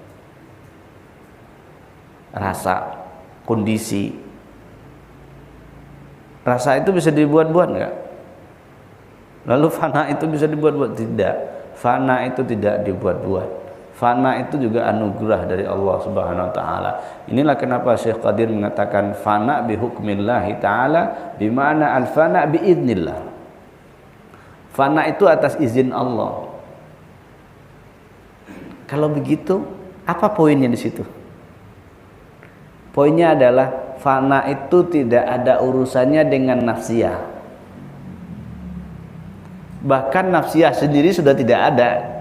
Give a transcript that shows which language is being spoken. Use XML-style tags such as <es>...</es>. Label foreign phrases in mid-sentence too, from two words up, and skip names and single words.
<id>Rasa, kondisi. Rasa itu bisa dibuat-buat enggak? Lalu fana itu bisa dibuat-buat? Tidak. Fana itu tidak dibuat-buat. Fana itu juga anugerah dari Allah</id> <ar>سبحانه وتعالى.</ar> <id>Inilah kenapa Syekh Qadir mengatakan</id> <ar>الفناء بحكم الله تعالى بمعنى الفناء بإذن الله.</ar> <id>Fana itu atas izin Allah. Kalau begitu, apa poinnya di situ? Poinnya adalah fana itu tidak ada urusannya dengan nafsiyah. Bahkan nafsiyah sendiri sudah tidak ada.</id>